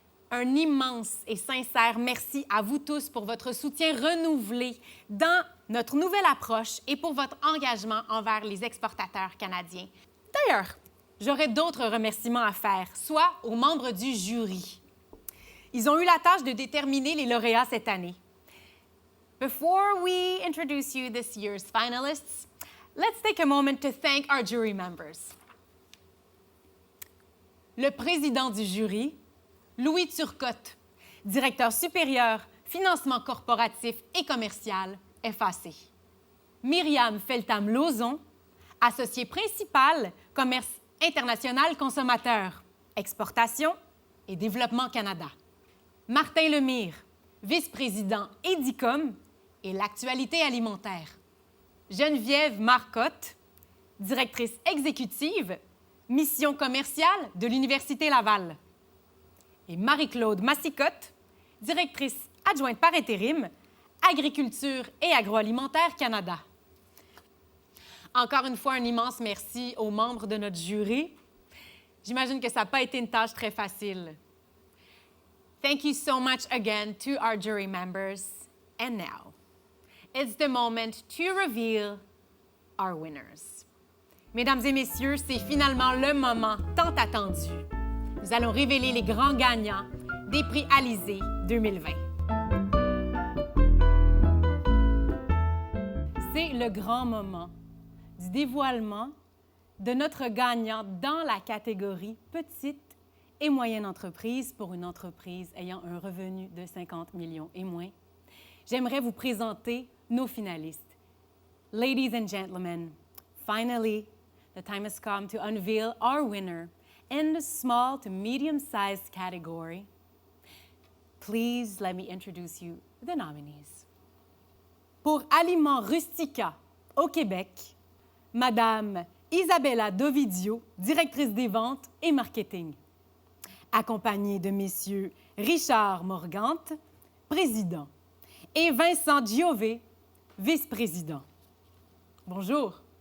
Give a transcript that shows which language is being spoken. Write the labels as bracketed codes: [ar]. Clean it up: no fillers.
[fr] Un immense et sincère merci à vous tous pour votre soutien renouvelé dans notre nouvelle approche et pour votre engagement envers les exportateurs canadiens. D'ailleurs, j'aurais d'autres remerciements à faire, soit aux membres du jury. Ils ont eu la tâche de déterminer les lauréats cette année. [en] Before we introduce you this year's finalists, let's take a moment to thank our jury members. [fr] Le président du jury, Louis Turcotte, directeur supérieur, financement corporatif et commercial, FAC. Myriam Feltham-Lauzon, associé principal, commerce international consommateur, exportation et développement Canada. Martin Lemire, vice-président Edicom et l'Actualité alimentaire. Geneviève Marcotte, directrice exécutive, mission commerciale de l'Université Laval. Et Marie-Claude Massicotte, directrice adjointe par intérim, Agriculture et Agroalimentaire Canada. Encore une fois, un immense merci aux membres de notre jury. J'imagine que ça n'a pas été une tâche très facile. [en] Thank you so much again to our jury members. And now, it's the moment to reveal our winners. [fr] Mesdames et messieurs, c'est finalement le moment tant attendu. Nous allons révéler les grands gagnants des prix Alizé 2020. C'est le grand moment du dévoilement de notre gagnant dans la catégorie petite et moyenne entreprise pour une entreprise ayant un revenu de 50 millions et moins. J'aimerais vous présenter nos finalistes. [en] Ladies and gentlemen, finally, the time has come to unveil our winner in the small to medium-sized category. Please let me introduce you the nominees. [fr] Pour Aliments Rustica au Québec, Madame Isabella Dovidio, directrice des ventes et marketing, accompagnée de Messieurs Richard Morgante, président, et Vincent Giové, vice-président. Bonjour.